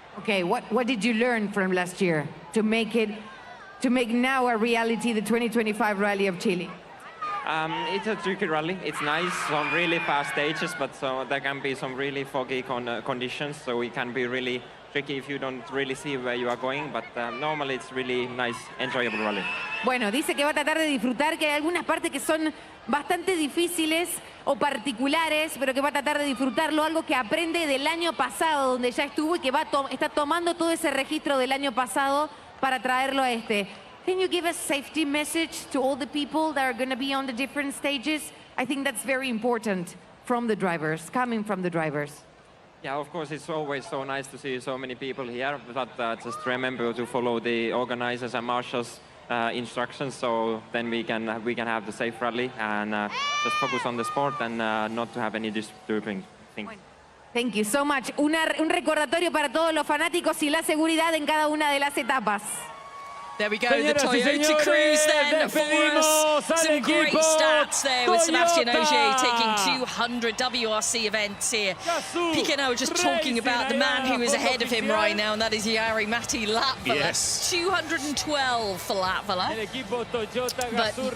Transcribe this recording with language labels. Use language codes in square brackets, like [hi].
[en] Okay, what did you learn from last year to make now a reality the 2025 Rally of Chile? It's a tricky rally. It's nice, some really fast stages, but there can be some really foggy conditions, so it can be really tricky if you don't really see where you are going, but normally it's really nice, enjoyable rally. [es] Bueno, dice que va a tratar de disfrutar, que hay algunas partes que son bastante difíciles o particulares, pero que va a tratar de disfrutarlo, algo que aprende del año pasado, donde ya estuvo y que está tomando todo ese registro del año pasado para traerlo a este. [en] Can you give a safety message to all the people that are going to be on the different stages? I think that's very important from the drivers, coming from the drivers. Yeah, of course, it's always so nice to see so many people here, but just remember to follow the organizers and marshals' instructions, so then we can have the safe rally and just focus on the sport and not to have any disturbing things. Thank you so much. [es] Un recordatorio para todos los fanáticos y la seguridad en cada una de las etapas. [en] There we go, the Toyota Cruise then for us. Some great stats there with Sebastian Ogier taking 200 WRC events here. Piquenot just talking about the man who is ahead of him right now, and that is Jari Matti Latvala. Yes. 212 for Latvala. But